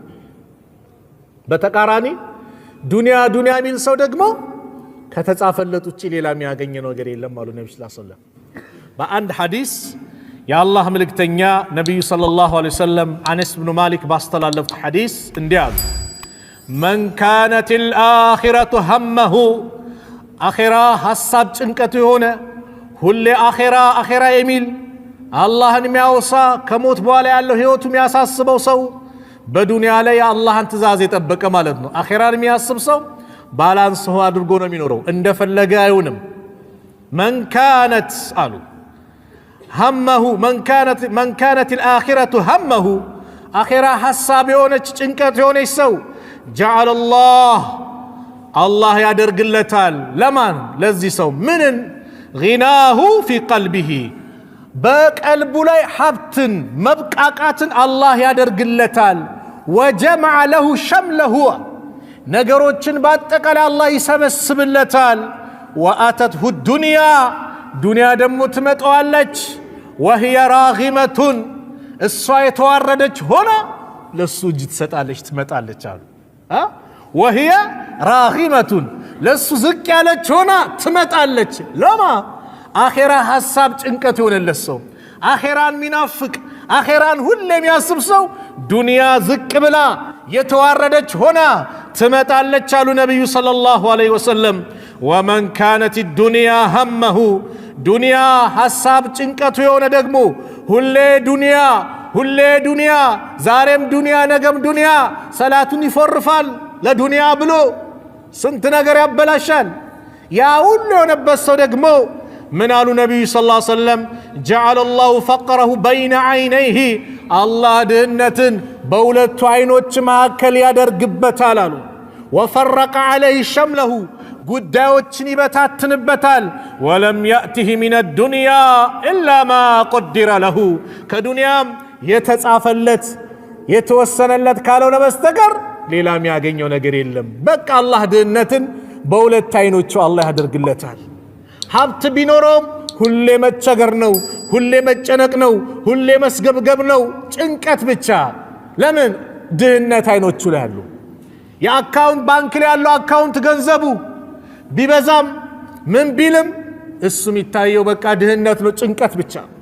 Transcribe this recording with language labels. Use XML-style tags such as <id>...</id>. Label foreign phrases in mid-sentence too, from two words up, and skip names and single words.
<am>በተቃራኒ ዱንያ ሚል ሰው ደግሞ ከተጻፈለት ውጪ ሌላ የሚያገኘው ነገር የለም አሉ ነብዩ</am> <ar>صلى الله عليه وسلم</ar> <am>በአንድ ሐዲስ የአላህ መልእክተኛ ነብዩ</am> <ar>صلى الله عليه وسلم</ar> <am>አነስ ኢብኑ ማሊክ ባስተላለፉት ሐዲስ እንዲያሉ</am> <ar>من كانت الآخرة همه آخرة</ar> <am>حساب ጭንቀቱ የሆነ ሁሌ አኺራ የሚል አላህን የሚያወሳ ከሞት በኋላ ያለው ህይወቱ የሚያሳስበው ሰው በዱንያ ላይ የአላህን ትእዛዝ የጠበቀ ማለት ነው አኺራን የሚያስብ ሰው ባላንስ አድርጎ ነው የሚኖረው እንደፈለገ አይሆንም</am> <ar>من كانت</ar> <am>አሉ</am> <ar>همه من كانت الآخرة همه آخرة حساب</ar> <am>የሆነች ጭንቀት የሆነች ሰው جعل الله ያደርግለታል ለማን ለዚህ ሰው ምንን</am> <ar>غناه في قلبه</ar> <am>በቀልቡ ላይ ሀብትን መብቃቃትን አላህ ያደርግለታል</am> <ar>وجمع له شمله</ar> <am>ነገሮችን በአጠቃላይ አላህ ይሰበስብለታል</am> <ar>واتته الدنيا</ar> <am>ዱንያ ደግሞ ትመጣዋለች</am> <ar>وهي راغمة</ar> <am>እሷ የተዋረደች ሆና ለሱ እጅ ትመጣለች አሉ</am> <ar>وهي راغمة</ar> <am>ለሱ ዝቅ ያለች ሆና ትመጣለች ለማ አኺራ ሐሳብ ጭንቀት የሆነለት ሰው አኺራን ሚናፍቅ አኺራን ሁሌ የሚያስብ ሰው ዱንያ ዝቅ ብላ የተዋረደች ሆና ትመጣለች አሉ ነብዩ</am> <ar>صلى الله عليه وسلم ومن كانت الدنيا همه</ar> <am>ዱንያ ሐሳብ ጭንቀቱ የሆነ ደግሞ ሁሌ ዱንያ ዛሬም ዱንያ ነገም ዱንያ ሰላቱን ይፈርፋል ለዱንያ ብሎ ስንት ነገር ያበላሻል ያ ሁሉ የሆነበት ሰው ደግሞ ምን አሉ ነብዩ</am> <ar>صلى الله عليه وسلم جعل الله فقره بين عينيه</ar> <am>አላህ ድህነትን በሁለቱ አይኖች መካከል ያደርግበታል አሉ</am> <ar>وفرق عليه شمله</ar> <am>ጉዳዮችን ይበታትንበታል ولم</am> <ar>يأته من الدنيا إلا ما قدر له</ar> <am>ከዱንያም የተጻፈለት የተወሰነለት ካልሆነ በስተቀር ሌላ የሚያገኘው ነገር የለም በቃ አላህ ድህነትን በሁለት አይኖቹ አላህ ያደርግለታል ሀብት ቢኖረውም ሁሌ መቸገር ነው ሁሌ መጨነቅ ነው ሁሌ መስገብገብ ነው ጭንቀት ብቻ ለምን ድህነት አይኖቹ ላይ ያሉ የአካውንት ባንክ ላይ ያለው አካውንት ገንዘቡ ቢበዛም ምን ቢልም እሱ የሚታየው በቃ ድህነት ነው ጭንቀት ብቻ</am>